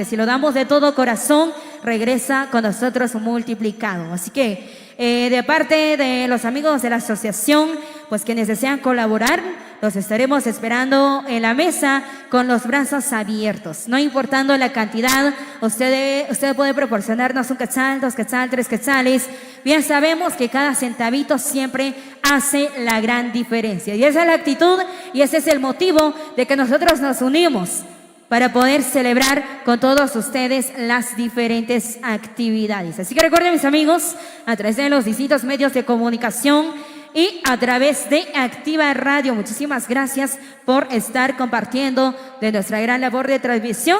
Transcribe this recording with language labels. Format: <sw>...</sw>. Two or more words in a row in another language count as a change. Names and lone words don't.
<es>Si lo damos de todo corazón, regresa con nosotros multiplicado. Así que de parte de los amigos de la asociación, pues quienes desean colaborar, los estaremos esperando en la mesa con los brazos abiertos. No importando la cantidad, usted puede proporcionarnos 1 quetzal, 2 quetzal, 3 quetzales. Bien sabemos que cada centavito siempre hace la gran diferencia. Y esa es la actitud y ese es el motivo de que nosotros nos unimos para poder celebrar con todos ustedes las diferentes actividades. Así que recuerden, mis amigos, a través de los distintos medios de comunicación y a través de Activa Radio, muchísimas gracias por estar compartiendo de nuestra gran labor de transmisión.</es>